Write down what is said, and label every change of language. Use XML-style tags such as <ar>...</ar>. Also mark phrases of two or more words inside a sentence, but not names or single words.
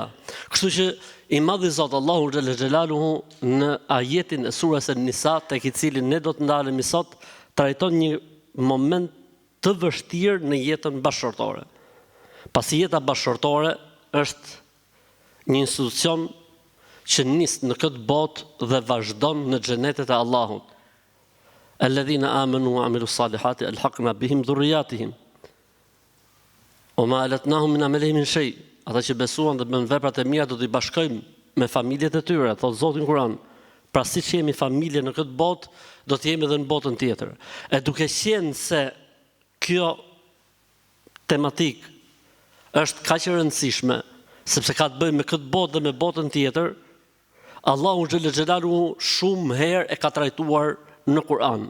<sq>Kështu që i madhi Zot Allahu</sq> <ar>جل جلاله</ar> <sq>në ajetin e surës An-Nisa, tek i cilin ne do të ndalemi sot, trajton një moment të vështirë në jetën bashkëtorë. Pasi jeta bashkëtorë është një institucion që nis në këtë botë dhe vazhdon në xhenetet e Allahut.</sq> <ar>الذين آمنوا وعملوا الصالحات ألحقنا بهم ذرياتهم. وما ألتناهم من أعمالهم من شيء.</ar> <sq>Ata që besuan dhe bën veprat e mira do t'i bashkojmë me familjet e tyre, thot Zoti në Kur'an. Pra siç jemi familje në këtë botë, do të jemi edhe në botën tjetër. E duke qenë se kjo tematik është kaq e rëndësishme, sepse ka të bëjë me këtë botë dhe me botën tjetër, Allahu</sq> <ar>جل جلاله</ar> <sq>shumë herë e ka trajtuar në Kur'an.</sq>